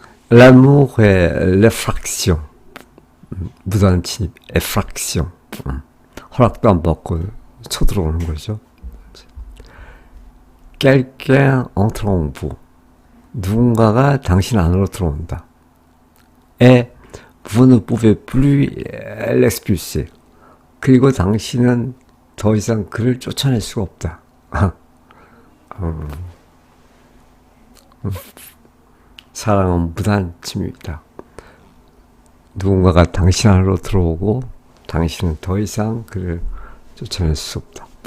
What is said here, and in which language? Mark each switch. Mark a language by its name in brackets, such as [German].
[French] L'amour est l'effraction. [Korean] 무단 침입, [French] effraction. [Korean] 허락도 안 받고 쳐들어오는 거죠. [French] Quelqu'un entre en vous. [Korean] 누군가가 당신 안으로 들어온다. [French] Et vous ne pouvez plus l'expulser. [Korean] 그리고 당신은 더 이상 그를 쫓아낼 수가 없다. 사랑은 무단 침입이다. 누군가가 당신 안으로 들어오고 당신은 더 이상 그를 쫓아낼 수 없다.